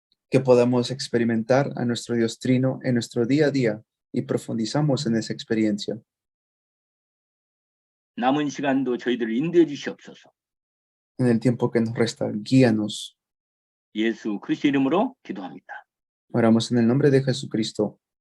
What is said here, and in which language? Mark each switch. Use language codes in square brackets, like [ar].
[es] Que podamos experimentar a nuestro Dios Trino en nuestro día a día y profundizamos en esa experiencia. [ko] 남은 시간도 저희들을 인도해 주시옵소서. [es] En el tiempo que nos resta, guíanos. [ko] 예수 그리스도 이름으로 기도합니다. [es] Oramos en el nombre de Jesucristo.